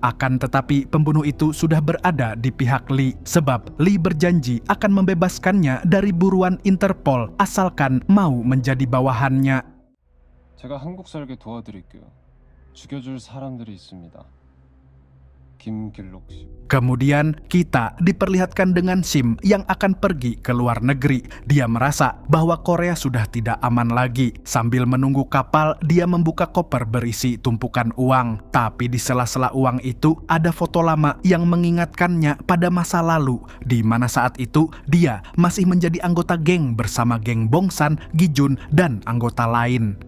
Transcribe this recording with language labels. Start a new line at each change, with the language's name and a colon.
Indonesian: Akan tetapi pembunuh itu sudah berada di pihak Lee, sebab Lee berjanji akan membebaskannya dari buruan Interpol asalkan mau menjadi bawahannya.
Korean: 제가 한국 살게 도와드릴게요. 죽여줄 사람들이 있습니다. 김길록 씨.
Indonesian: Kemudian kita diperlihatkan dengan Sim yang akan pergi ke luar negeri. Dia merasa bahwa Korea sudah tidak aman lagi. Sambil menunggu kapal, dia membuka koper berisi tumpukan uang. Tapi di sela-sela uang itu ada foto lama yang mengingatkannya pada masa lalu, di mana saat itu dia masih menjadi anggota geng bersama geng Bongsan, Gi-jun, dan anggota lain.